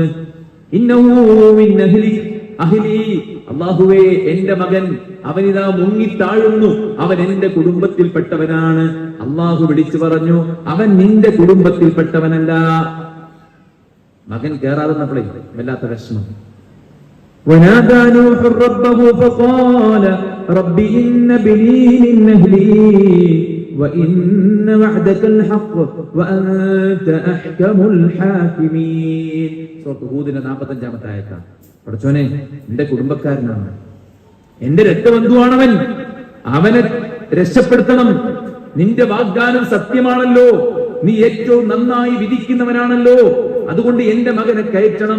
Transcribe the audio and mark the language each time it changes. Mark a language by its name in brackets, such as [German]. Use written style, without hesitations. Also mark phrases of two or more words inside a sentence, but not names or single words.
[Arabic] إنه من أهلي, [Malayalam] അല്ലാഹുവേ എന്റെ മകൻ അവനിതാ മുങ്ങിത്താഴുന്നു, അവൻ എന്റെ കുടുംബത്തിൽപ്പെട്ടവനാണ്. അല്ലാഹു വിളിച്ചു പറഞ്ഞു, അവൻ നിന്റെ കുടുംബത്തിൽപ്പെട്ടവനല്ല. മകൻ കേറാതെന്നപ്പോഴേ വല്ലാത്ത വിഷമം. [Arabic] ونادى نوح ربه فقال رب إن ابني من أهلي وإن وعدك الحق وأنت أحكم الحاكمين. [Malayalam] സൂറത്ത് ഹൂദിന്റെ 45-ാമത്തെ ആയത്താണ്. പടച്ചോനെ, എന്റെ കുടുംബക്കാരനാണ്, എന്റെ രക്തബന്ധുവാണവൻ, അവനെ രക്ഷപ്പെടുത്തണം. നിന്റെ വാഗ്ദാനം സത്യമാണല്ലോ, നീ ഏറ്റവും നന്നായി വിധിക്കുന്നവനാണല്ലോ, അതുകൊണ്ട് എന്റെ മകനെ കയറ്റണം.